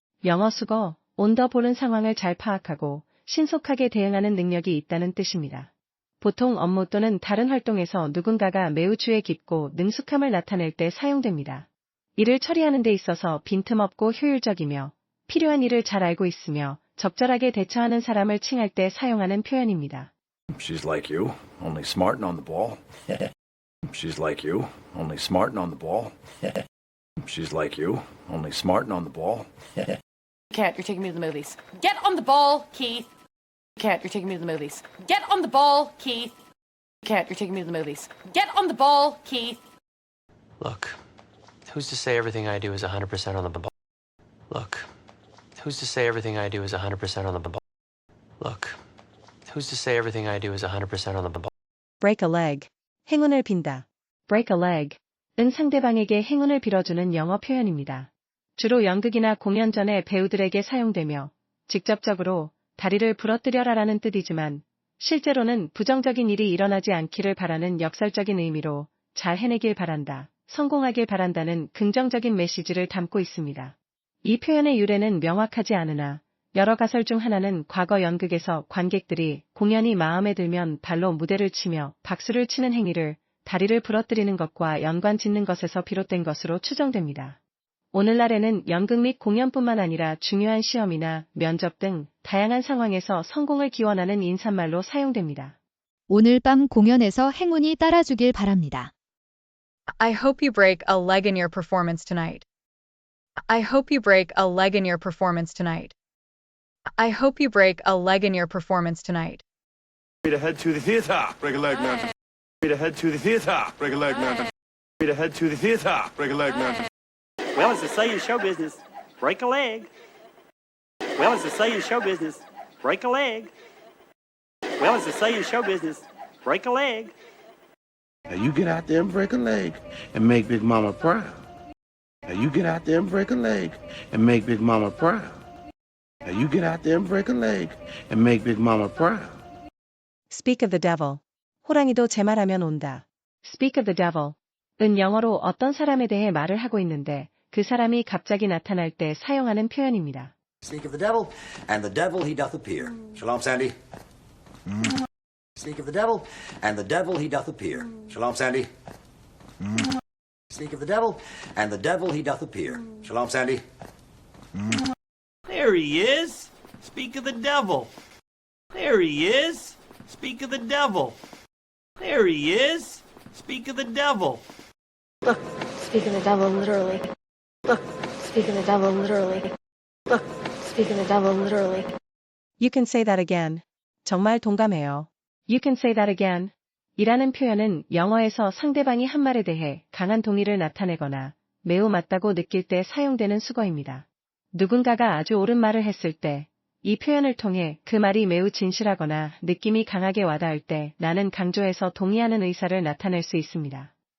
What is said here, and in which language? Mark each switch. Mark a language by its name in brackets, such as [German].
[Korean] 영어 수거, on the ball은 상황을 잘 파악하고 신속하게 대응하는 능력이 있다는 뜻입니다. 보통 업무 또는 다른 활동에서 누군가가 매우 주의 깊고 능숙함을 나타낼 때 사용됩니다. 일을 처리하는 데 있어서 빈틈없고 효율적이며 필요한 일을 잘 알고 있으며 적절하게 대처하는 사람을 칭할 때 사용하는 표현입니다. [English] She's like you, only smart and on the ball. She's like you, only smart and on the ball. She's like you, only smart and on the ball. Cat, you're taking me to the movies. Get on the ball, Keith. Cat, you're taking me to the movies. Get on the ball, Keith. Cat, you're taking me to the movies. Get on the ball, Keith. Look, who's to say everything I do is 100% on the ball? Look, who's to say everything I do is 100% on the ball? Look, who's to say everything I do is 100% on the ball? break a leg. [Korean] 행운을 빈다. [English] break a leg. [Korean] 은 상대방에게 행운을 빌어주는 영어 표현입니다. 주로 연극이나 공연 전에 배우들에게 사용되며 직접적으로 다리를 부러뜨려라라는 뜻이지만 실제로는 부정적인 일이 일어나지 않기를 바라는 역설적인 의미로 잘 해내길 바란다, 성공하길 바란다는 긍정적인 메시지를 담고 있습니다. 이 표현의 유래는 명확하지 않으나 여러 가설 중 하나는 과거 연극에서 관객들이 공연이 마음에 들면 발로 무대를 치며 박수를 치는 행위를 다리를 부러뜨리는 것과 연관 짓는 것에서 비롯된 것으로 추정됩니다. 오늘날에는 연극 및 공연뿐만 아니라 중요한 시험이나 면접 등 다양한 상황에서 성공을 기원하는 인사말로 사용됩니다. 오늘 밤 공연에서 행운이 따라주길 바랍니다. [English] I hope you break a leg in your performance tonight. I hope you break a leg in your performance tonight. I hope you break a leg in your performance tonight. Way to head to the theater, break a leg, man. Way to head to the theater, break a leg, man. Way to head to the theater, break a leg, man. Well, as they say in show business, break a leg. Well, as they say in show business, break a leg. Well, as they say in show business, break a leg. Now you get out there and break a leg and make Big Mama proud. Now you get out there and break a leg and make Big Mama proud. Now you get out there and break a leg and make Big Mama proud. speak of the devil. [Korean] 호랑이도 제 말하면 온다. [English] speak of the devil. [Korean] 은 영어로 어떤 사람에 대해 말을 하고 있는데 그 사람이 갑자기 나타날 때 사용하는 표현입니다. [English] Speak of the devil, and the devil he doth appear. Shalom, Sandy. Speak of the devil, and the devil he doth appear. Shalom, Sandy. Speak of the devil, and the devil he doth appear. Shalom, Sandy. There he is. Speak of the devil. There he is. Speak of the devil. There he is. Speak of the devil. Look, speak of the devil literally. Look, speak of the devil literally. Look, speak of the devil literally. You can say that again. [Korean] 정말 동감해요. [English] You can say that again. [Korean] 이라는 표현은 영어에서 상대방이 한 말에 대해 강한 동의를 나타내거나 매우 맞다고 느낄 때 사용되는 수거입니다. 누군가가 아주 옳은 말을 했을 때, 이 표현을 통해 그 말이 매우 진실하거나 느낌이 강하게 와닿을 때 나는 강조해서 동의하는 의사를 나타낼 수 있습니다.